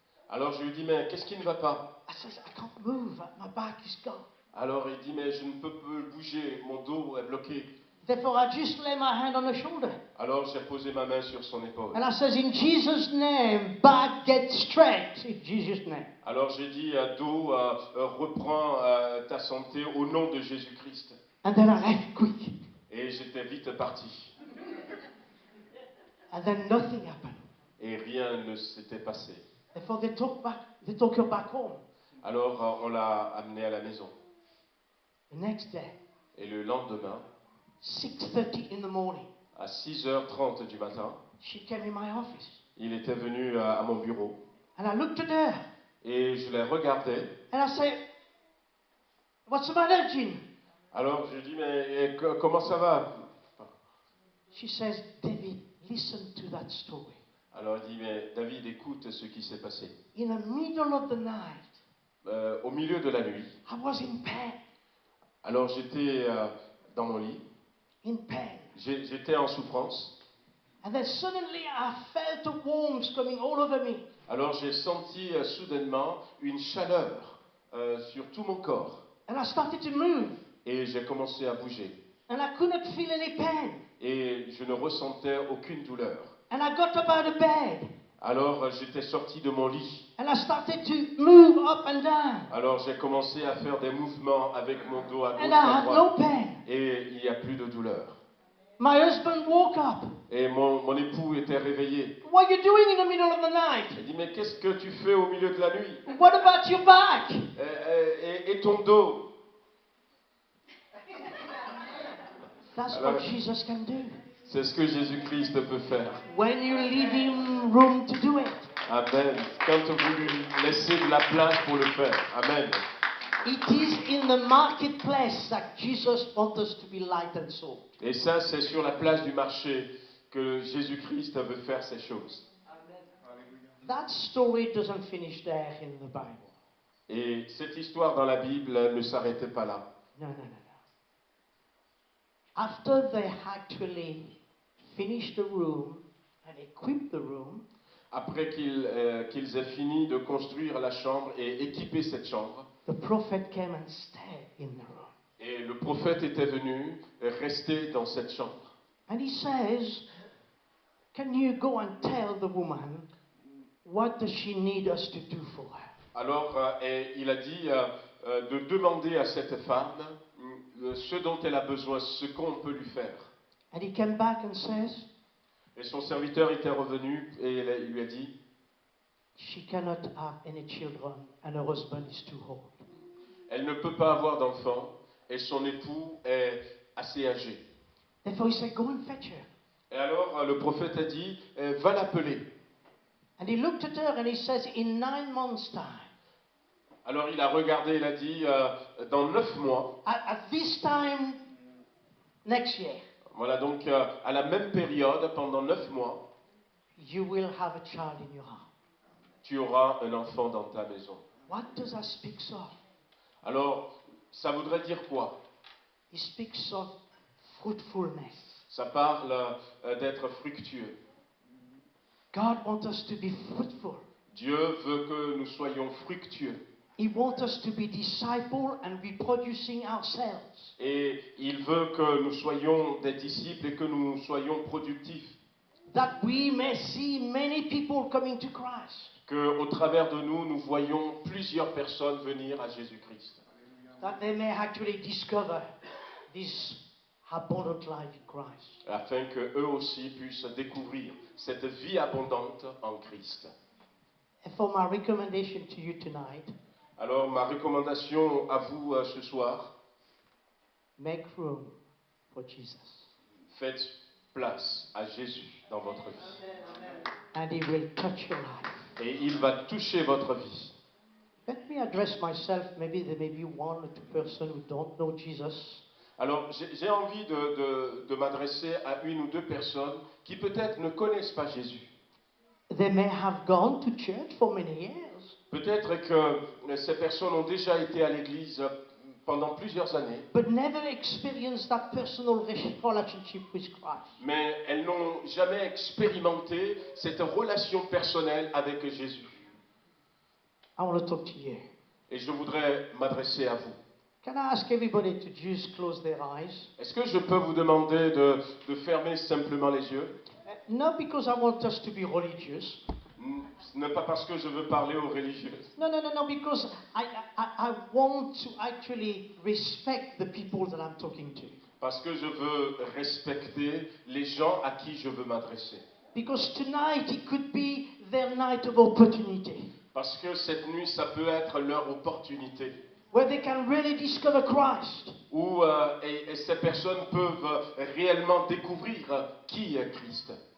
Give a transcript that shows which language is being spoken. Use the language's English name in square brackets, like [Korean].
[French] Alors je lui dis, mais qu'est-ce qui ne va pas? [English] I said, I can't move. My back is gone. [French] Alors il dit, mais je ne peux plus bouger, mon dos est bloqué. [English] Therefore, I just lay my hand on her shoulder. [French] Alors j'ai posé ma main sur son épaule. [English] And I says, in Jesus' name, back get straight. In Jesus' name. [French] Alors j'ai dit, dos, reprends ta santé au nom de Jésus-Christ. [English] And then I left quick. [French] Et j'étais vite parti. [English] And then nothing happened. [French] Et rien ne s'était passé. [English] Therefore, they took her back home. [French] Alors on l'a amené à la maison. [English] The next day, [French] Et le lendemain, [English] 6:30 in the morning, [French] à 6h30 du matin, [English] she came in my office. [French] il était venu à mon bureau. [English] And I looked at her [French] Et je l'ai regardé. [English] and I said, "What's the matter, Jean?" [French] Alors je lui dis, mais comment ça va? [English] She says, "David, listen to that story. [French] Alors il dit, mais David, écoute ce qui s'est passé. [English] In the middle of the night, [French] Au milieu de la nuit, [English] I was in pain, [French] alors j'étais dans mon lit, [English] in pain. [French] j'étais en souffrance. [English] And then suddenly I felt the warmth coming all over me. [French] Alors j'ai senti soudainement une chaleur sur tout mon corps. [English] And I started to move. [French] Et j'ai commencé à bouger. [English] And I could not feel any pain. [French] Et je ne ressentais aucune douleur. [English] And I got up out of bed. [French] Alors j'étais sorti de mon lit. [English] And I started to move up and down. [French] Alors j'ai commencé à faire des mouvements avec mon dos à gauche [English] And I [French] à [English] had no [French] droite. [English] pain. [French] Et il n'y a plus de douleur. [English] My husband woke up. [French] Et mon époux était réveillé. [English] What are you doing in the middle of the night? [French] Il dit, mais qu'est-ce que tu fais au milieu de la nuit? [English] What about your back? [French] Et ton dos? [English] That's [French] Alors- [English] what Jesus can do. [French] C'est ce que Jésus-Christ peut faire. [English] When you leave him room to do it. Amen. [French] Quand vous lui laissez de la place pour le faire. Amen. [English] It is in the marketplace that Jesus wants us to be light and salt. [French] Et ça, c'est sur la place du marché que Jésus-Christ veut faire ces choses. [English] That story doesn't finish there in the Bible. [French] Et cette histoire dans la Bible ne s'arrêtait pas là. [English] No. After they actually finished the room and equipped the room, [French] Après qu'ils aient fini de construire la chambre et équiper cette chambre, [English] the prophet came and stayed in the room. [French] et le prophète était venu rester dans cette chambre. [English] And he says, "Can you go and tell the woman what does she need us to do for her?" [French] Alors, et il a dit de demander à cette femme ce dont elle a besoin, ce qu'on peut lui faire. [English] And he came back and says, [French] Et son serviteur était revenu et il lui a dit, [English] "She cannot have any children and her husband is too old." [French] elle ne peut pas avoir d'enfant et son époux est assez âgé. [English] Therefore he said, "Go and fetch her." [French] Et alors le prophète a dit, va l'appeler. [English] And he looked at her and he says, "In 9 months' time, [French] Alors il a regardé, il a dit, dans 9 mois, [English] at this time next year, [French] voilà donc à la même période, pendant 9 mois, [English] you will have a child in your heart." [French] tu auras un enfant dans ta maison. [English] What does that speak of? [French] Alors, ça voudrait dire quoi? [English] It speaks of fruitfulness. [French] Ça parle d'être fructueux. [English] God wants us to be fruitful. [French] Dieu veut que nous soyons fructueux. [English] He wants us to be disciple and reproducing ourselves. [French] Et il veut que nous soyons des disciples et que nous soyons productifs. [English] That we may see many people coming to Christ. [French] Qu'au travers de nous, nous voyons plusieurs personnes venir à Jésus-Christ. [English] That they may actually discover this abundant life in Christ. [French] Afin qu'eux aussi puissent découvrir cette vie abondante en Christ. [English] And for my recommendation to you tonight, [French] Alors, ma recommandation à vous ce soir, [English] make room for Jesus. [French] faites place à Jésus dans votre vie. [English] And he will touch your life. [French] Et il va toucher votre vie. [English] Let me address myself. Maybe there may be one or two persons who don't know Jesus. [French] Alors, j'ai envie de m'adresser à une ou deux personnes qui peut-être ne connaissent pas Jésus. [English] They may have gone to church for many years. [French] Peut-être que ces personnes ont déjà été à l'église pendant plusieurs années, [English] But never experienced that personal relationship with Christ. [French] mais elles n'ont jamais expérimenté cette relation personnelle avec Jésus. [English] I want to talk to you. [French] Et je voudrais m'adresser à vous. [English] Can I ask everybody to just close their eyes? [French] Est-ce que je peux vous demander de fermer simplement les yeux? [English] Not because I want us to be religious. [French] Ne pas parce que je veux parler aux religieux, [English] No, because I want to actually respect the people that I'm talking to. [French] parce que je veux respecter les gens à qui je veux m'adresser. [English] Because tonight it could be their night of opportunity, [French] Parce que cette nuit, ça peut être leur opportunité. [English] where they can really discover Christ. [French] Où et ces personnes peuvent réellement découvrir qui est Christ.